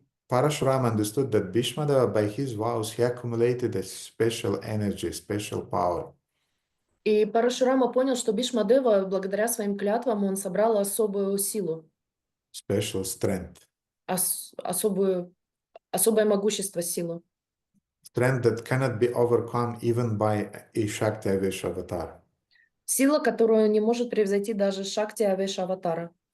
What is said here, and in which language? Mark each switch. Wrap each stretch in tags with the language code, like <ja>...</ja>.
<en>Parashurama understood that Bhīṣmadeva, by his vows, he accumulated a special energy, special power.</en> <ru>И Парашурама понял, что Бhīṣmadeva, благодаря своим клятвам, он собрал особую силу,</ru> <en>Special strength.</en> <ru>особое могущество, силу.</ru> <en>Strength that cannot be overcome even by a Shakti Avesha avatar.</en> <ru>Сила, которую не может превзойти даже Шакти Авешаватара.</ru>